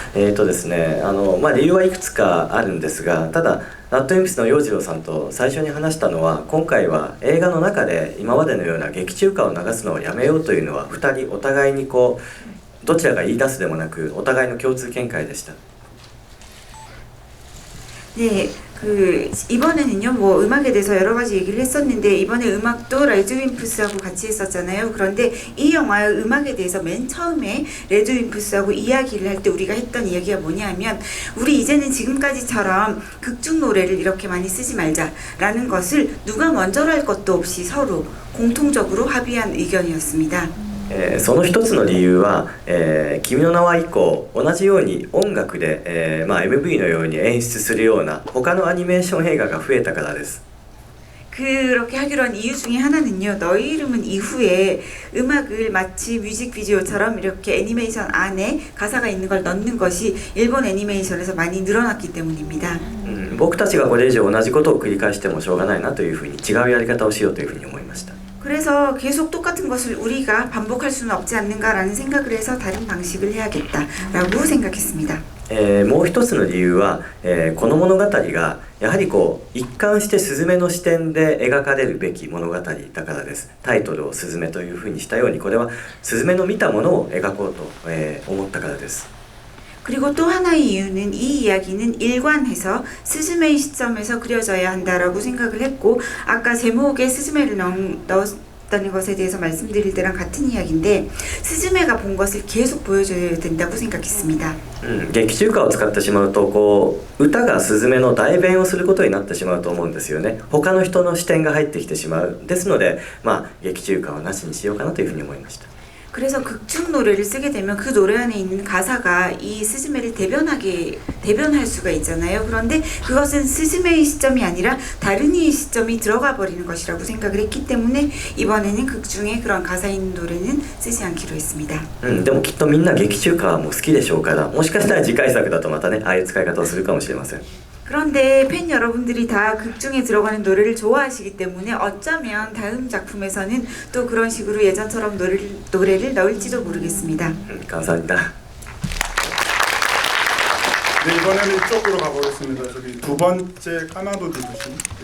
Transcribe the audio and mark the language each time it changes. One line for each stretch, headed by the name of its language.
Japanese: ですね、理由はいくつかあるんですが、ただラッドエンピスの洋次郎さんと最初に話したのは、今回は映画の中で今までのような劇中歌を流すのをやめようというのは2人お互いにどちらが言い出すでもなくお互いの共通見解でした。
Korean: 네, 이번에는요, 음악에 대해서 여러 가지 얘기를 했었는데, 이번에 음악도 레드 윈프스하고 같이 했었잖아요. 그런데 이 영화의 음악에 대해서 맨 처음에 레드 윈프스하고 이야기를 할 때 우리가 했던 이야기가 뭐냐면, 우리 이제는 지금까지처럼 극중 노래를 이렇게 많이 쓰지 말자라는 것을 누가 먼저로 할 것도 없이 서로 공통적으로 합의한 의견이었습니다.
Japanese: その一つの理由は、君の名は以降同じように音楽で、MV のように演出するような他のアニメーション映画が増えたからです。
Korean: 그렇게 하기로 한 이유 중에 하나는요. 너희 이름은 이후에 음악을 마치 뮤직비디오처럼 이렇게 애니메이션 안에 가사가 있는 걸 넣는 것이 일본 애니메이션에서 많이 늘어났기 때문입니다.
Japanese: 僕たちがこれ以上同じことを繰り返してもしょうがないなというふうに違うやり方をしようというふうに思いました。
Korean: 그래서 계속 똑같은 것을 우리가 반복할 수는 없지 않는가라는 생각을 해서 다른 방식을 해야겠다라고 생각했습니다.
Japanese: もう一つの理由は、この物語がやはり一貫してスズメの視点で描かれるべき物語だからです。タイトルをスズメというふうにしたように、これはスズメの見たものを描こうと、思ったからです。
Korean: 그리고 또 하나의 이유는 이 이야기는 일관해서 스즈메의 시점에서 그려져야 한다라고 생각을 했고, 아까 제목에 스즈메를 없다는 것에 대해서 말씀드릴 때랑 같은 이야기인데 스즈메가 본 것을 계속 보여줘야 된다고 생각했습니다.
Japanese: 劇中歌を使ってしまうとこう歌がスズメの代弁をすることになってしまうと思うんですよね。他の人の視点が入ってきてしまう。ですので劇中歌はなしにしようかなというふうに思いました。
Korean: 그래서 극중 노래를 쓰게 되면 그 노래 안에 있는 가사가 이 스즈메를 대변할 수가 있잖아요. 그런데 그것은 스즈메의 시점이 아니라 다른 이의 시점이 들어가 버리는 것이라고 생각을 했기 때문에 이번에는 극중에 그런 가사 있는 노래는 쓰지 않기로 했습니다.
Japanese: でもきっとみんな劇中歌も好きでしょうから、もしかしたら次回作だとまたね、ああいう使い方をするかもしれません。
Korean: 그런데 팬 여러분들이 다 극중에 들어가는 노래를 좋아하시기 때문에 어쩌면 다음 작품에서는 또 그런 식으로 예전처럼 노래를 넣을지도 모르겠습니다. 감사합니다. 네, 이번에는 이쪽으로 가보겠습니다. 저기 두 번째 까마도 디부시.